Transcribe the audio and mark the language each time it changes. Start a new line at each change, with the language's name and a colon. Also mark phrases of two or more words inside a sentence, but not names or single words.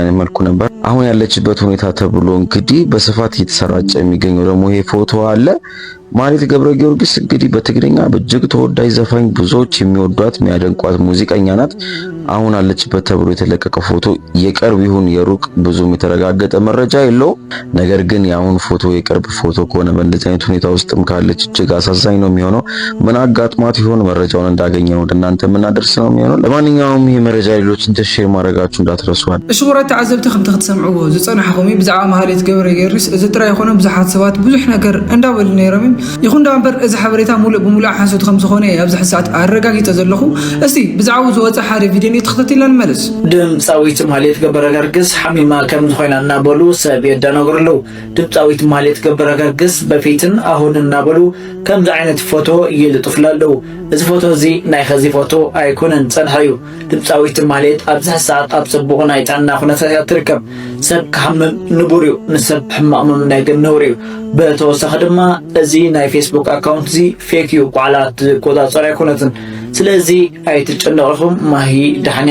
Amharic: አይነት መልኩ ነበር። አሁን ያለችበት ሁኔታ ተብሎ እንግዲህ በስፋት እየተሰራጨ የሚገኘው ደግሞ ይሄ ፎቶ አለ። ማህሌት ገብረ ጊዮርጊስ እንግዲህ በትግርኛ በእጅግ ተወዳጅ ዘፋኝ ብዙዎች የሚወዷት የሚያደንቋት ሙዚቀኛ ናት። አሁን አለችበት ተብሎ የተለቀቀ ፎቶ የቅርብ ይሁን የሩቅ ብዙም የተረጋገጠ መረጃ የለው። ነገር ግን የአሁን ፎቶ የቅርብ ፎቶ ከሆነ በእንደዚህ አይነት ሁኔታ ውስጥም ካለች እጅግ አሳዛኝ ነው የሚሆነው። ምን አጋጥሟት ይሆን? መረጃውን እንዳገኘው ወደ እናንተ የምናደርስ ነው የሚሆነው። ለማንኛውም ይሄ መረጃ ሌሎችን ሼር ማድረጋችሁ እንዳትረሱዋል።
Tigrinya: እሽጉራት ተዓዘብቲ ከም ትሰምዑዎ ዝጸናሕኹም ብዛዕባ ማህሌት ገብረ ጊዮርጊስ እዚ ጥራይ ይኾነ ብዙሓት ሰባት ብዙሕ ነገር እንዳበሉ ነይሮም። ይኹን ዳንበር እዚ ሓበሬታ ሙሉእ ብሙሉእ ሓሶት ከም ዝኾነ ኣብዚ ሰዓት ኣረጋጊፀ ዘለኹ። እስቲ ብዛዕባ ዝወፀ ሓደ ቪድዮ ተኸታቲልና ንመለስ። ድምጻዊት ማህሌት ገብረ ጊዮርጊስ ሓሚማ ከም ዝኾና እናበሉ ሰብ የደናግርሉ። ድምጻዊት ማህሌት ገብረ ጊዮርጊስ
Amharic: በፊትን አሁን
Tigrinya: እናበሉ ከምዚ ዓይነት ፎቶ ይልጥፍላሉ። እዚ ፎቶ እዚ ናይ ኸዚ ፎቶ ኣይኮነን ጸንሐዩ። ድምጻዊት ማህሌት ኣብዚ ሰዓት ኣብ ጽቡቕ ናይ ጥዕና ኩነታት ትርከብ። ሰብ ክሓምም ንቡር እዩ፣ ንሰብ ሕማቕ ናይ ገነውር እዩ። በተወሳኺ ድማ እዚ ናይ ፌስቡክ አካውንት እዚ ፌክ እዩ፣ ቋዕላት ቆጻጸር ኣይኮነትን። ስለዚ ኣይትጨነቑም ማሂ ደሓንያ